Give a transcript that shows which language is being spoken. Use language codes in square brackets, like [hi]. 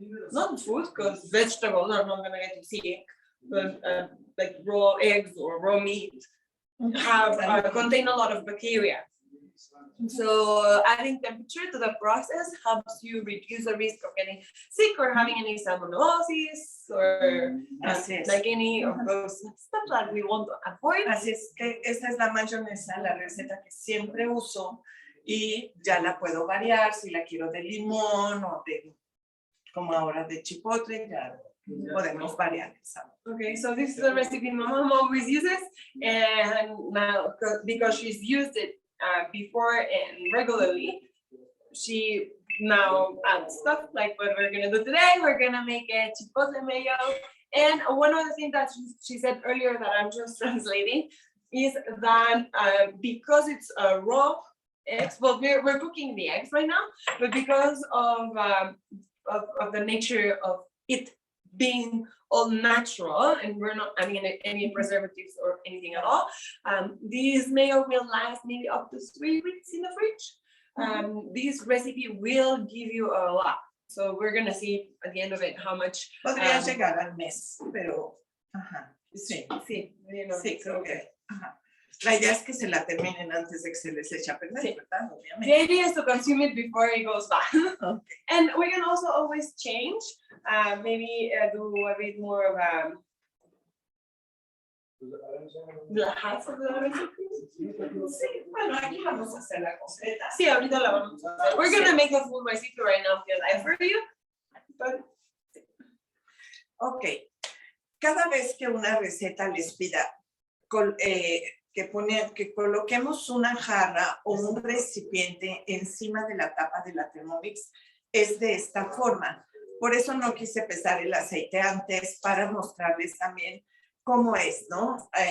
[en] Not food, because vegetables are not gonna get you sick, but like raw eggs or raw meat have contain a lot of bacteria. So adding temperature to the process helps you reduce the risk of getting sick or having any salmonellosis or like any of those stuff that we want to avoid. [es] Así es que esta es la mayonesa, la receta que siempre uso, y ya la puedo variar si la quiero de limón o de, como ahora, de chipotle, ya podemos variar el sabor. [en] Okay, so this is a recipe my mom always uses, and now because she's used it before and regularly, she now adds stuff like what we're gonna do today. We're gonna make a chipotle mayo, and one of the things that she said earlier that I'm just translating is that because it's raw eggs, well, we're cooking the eggs right now, but because of the nature of it being all natural and we're not adding any preservatives or anything at all, this mayo will last maybe up to 3 weeks in the fridge. This recipe will give you a lot, so we're gonna see at the end of it how much. [es] Podría llegar al mes, pero sí, creo que la idea es que se la terminen antes de que se les eche a perder, ¿verdad? Obviamente. [en] The idea is to consume it before it goes bad. Okay. And we can also always change, maybe do a bit more of half of the recipe. [es] Sí, bueno, aquí vamos a hacer la completa. Sí, ahorita la vamos a hacer. [en] We're gonna make a full recipe right now for you. But... Ok. [es] Cada vez que una receta les pida que coloquemos una jarra o un recipiente encima de la tapa de la Thermomix, es de esta forma. Por eso no quise pesar el aceite antes, para mostrarles también cómo es, ¿no?